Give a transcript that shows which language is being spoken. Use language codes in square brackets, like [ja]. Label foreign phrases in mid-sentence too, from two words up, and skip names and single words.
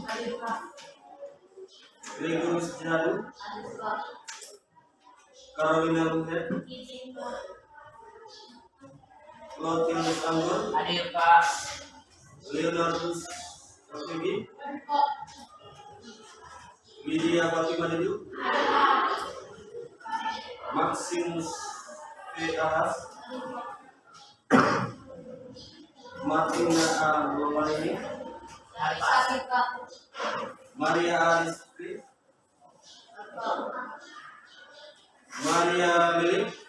[id] Gregorius Jadu Carolina Luhet Lotinus Anggur Leonardus Rafidi Lydia Fatima Dedu Maximus P. Ahas Martina A. Lomalini Maria Ariskri Maria Lili